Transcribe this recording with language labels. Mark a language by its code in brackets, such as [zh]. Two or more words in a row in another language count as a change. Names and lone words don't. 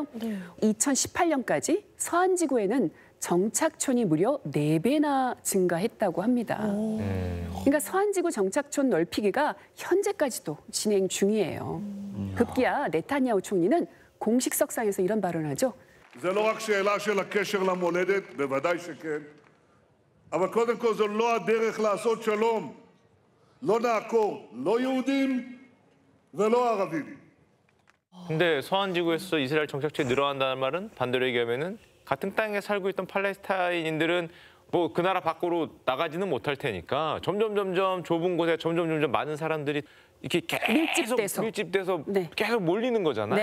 [ko] 2018년까지 서한지구에는 정착촌이 무려 4배나 증가했다고 합니다. 그러니까 서한지구 정착촌 넓히기가 현재까지도 진행 중이에요. 급기야 네타냐후 총리는 공식 석상에서 이런 발언을 하죠. [he] זה לא רק שאלה של הקשר למולדת, בוודאי שכן, אבל קודם כל זו לא הדרך לעשות שלום. לא נעקור, לא יהודים ולא ערבים. [ko] 근데 서한지구에서 이스라엘 정착촌이 늘어난다는 말은 반대로 얘기하면은 같은 땅에 살고 있던 팔레스타인인들은 뭐 그 나라 밖으로 나가지는 못할 테니까 점점 좁은 곳에 점점 많은 사람들이 이렇게 계속 밀집돼서 계속 몰리는 거잖아요.